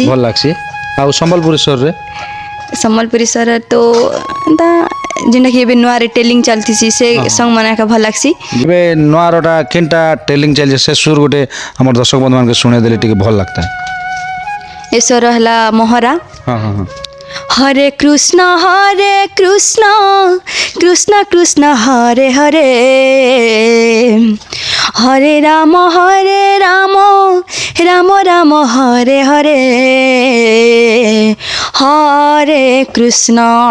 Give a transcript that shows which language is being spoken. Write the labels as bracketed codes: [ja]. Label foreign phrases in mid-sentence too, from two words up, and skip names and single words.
[spv] ଭଲ ଲାଗ୍ସି। ଆଉ ସମ୍ବଲପୁରୀ ସୁରରେ? ସମ୍ବଲପୁରୀ ସ୍ୱର ତ ଏନ୍ତା ଯେନ୍ଟାକି ଏବେ ନୂଆରେ ଟେଲିଂ ଚାଲିଥିସି ସେ ସଙ୍ଗ ମାନେ ଏକା ଭଲ ଲାଗ୍ସି। ଏବେ ନୂଆରଟା କେନ୍ଟା ଟେଲିଂ ଚାଲିଛି ସେ ସୁର ଗୋଟେ ଆମର ଦର୍ଶକ ବନ୍ଧୁମାନଙ୍କୁ ଶୁଣେଇ ଦେଲେ ଟିକେ ଭଲ ଲାଗତା। [or] ଏ ସ୍ୱର ହେଲା ମହରା। ହଁ ହଁ ହଁ। [sa] हरे कृष्ण कृष्ण कृष्ण हरे हरे हरे राम राम राम हरे हरे हरे कृष्ण